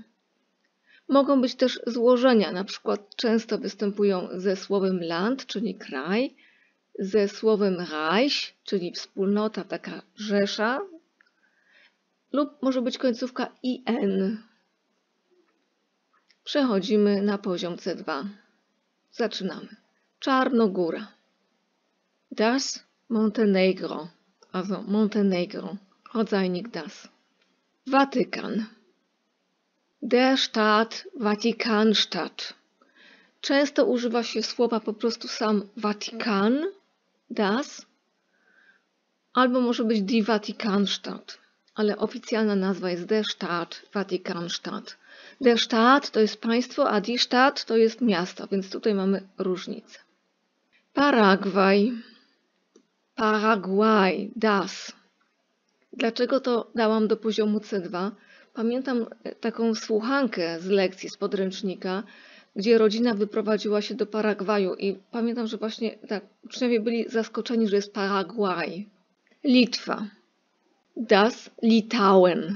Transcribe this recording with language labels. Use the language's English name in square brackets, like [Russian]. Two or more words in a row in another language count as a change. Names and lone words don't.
[Polish] Mogą być też złożenia, na przykład często występują ze słowem Land, czyli kraj, ze słowem Reich, czyli wspólnota, taka rzesza, lub może być końcówka IN. Przechodzimy na poziom C2. Zaczynamy. Czarnogóra. [German] Das Montenegro, also Montenegro, rodzajnik das. [Polish] Watykan. [German] Der Staat Vatikanstadt. [Polish] Często używa się słowa po prostu sam Watykan, das, albo może być [German] die Vatikanstadt, [Polish] ale oficjalna nazwa jest [German] der Staat Vatikanstadt. Der Staat [Polish] to jest państwo, a [German] die Stadt [Polish] to jest miasto, więc tutaj mamy różnicę. Paragwaj. [German] Paraguay, das. [Polish] Dlaczego to dałam do poziomu C2? Pamiętam taką słuchankę z lekcji, z podręcznika, gdzie rodzina wyprowadziła się do Paragwaju i pamiętam, że właśnie tak, uczniowie byli zaskoczeni, że jest Paraguay. Litwa. [German] Das Litauen.